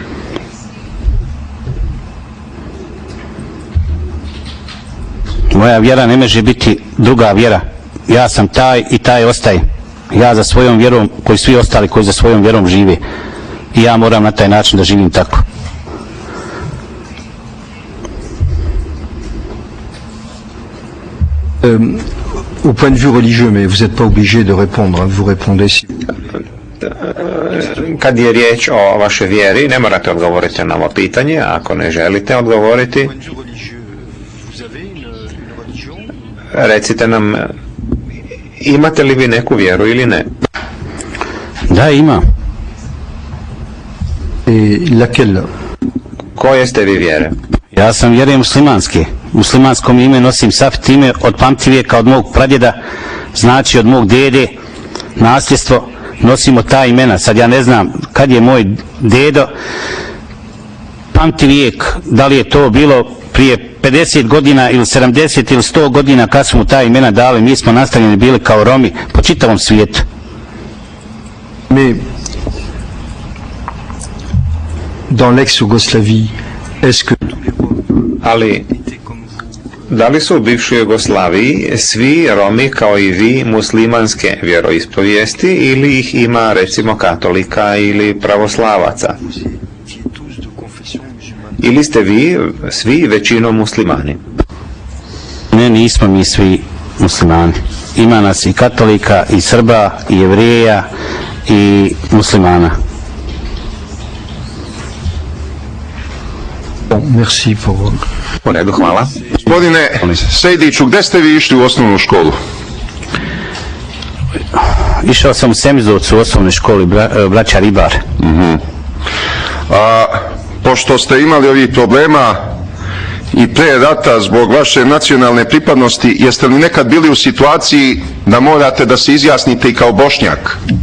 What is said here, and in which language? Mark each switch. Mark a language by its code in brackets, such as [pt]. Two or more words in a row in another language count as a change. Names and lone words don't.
[bs] Moja vjera ne može biti druga vjera. Ja sam taj i taj ostaje. Ja za svojom vjerom, koji svi ostali koji za svojom vjerom žive. I ja moram na taj način da živim tako. [fr] Au point de vue religieux, mais vous n'êtes pas obligé de répondre, vous répondez si... [bs] Kad je riječ o vašoj vjeri, ne morate odgovoriti na ovo pitanje, ako ne želite odgovoriti. Recite nam, imate li vi neku vjeru ili ne? Da, imam. [fr] Et laquelle? [bs] Koje ste vi vjere? Ja sam vjerujem muslimanske. Muslimanskom ime nosim safet, ime od pamtivijeka, od mog pradjeda, znači od mog dede, nasljedstvo, nosimo ta imena. Sad ja ne znam kad je moj dedo pamtivijek, da li je to bilo prije 50 godina ili 70 ili 100 godina kad smo ta imena dali, mi smo nastavljeni bili kao Romi po čitavom svijetu. [fr] Mais dans l'ex-Yougoslavie, est-ce que [bs] Ali, da li su u bivšoj Jugoslaviji svi Romi kao i vi muslimanske vjeroispovijesti ili ih ima recimo katolika ili pravoslavaca? Ili ste vi svi većinom muslimani? Ne, nismo mi svi muslimani. Ima nas i katolika, i Srba, i Jevreja, i muslimana. [fr] Bon, merci pour... [bs] U redu, hvala. Gospodine Sejdiću, gdje ste vi išli u osnovnu školu? Išao sam u Semizovcu u osnovnoj školi braća Ribar. A pošto ste imali ovih problema i pre rata zbog vaše nacionalne pripadnosti, jeste li nekad bili u situaciji da morate da se izjasnite i kao Bošnjak?